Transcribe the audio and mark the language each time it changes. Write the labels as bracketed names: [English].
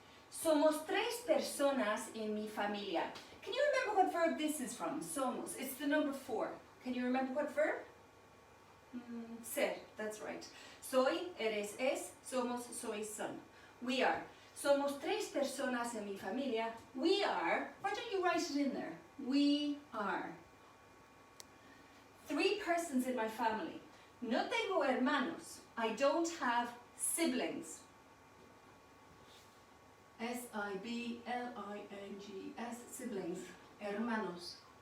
[Spanish] Somos 3 personas en mi familia. [English] Can you remember what verb this is from? Somos. It's the number 4. Can you remember what verb? [Spanish] Ser. [English] That's right. [Spanish] Soy, eres, es, somos, soy, son. [English] We are. [Spanish] Somos 3 personas en mi familia. [English] We are. Why don't you write it in there? We are. 3 persons in my family. [Spanish] No tengo hermanos. [English] I don't have siblings. siblings. Siblings. Hermanos.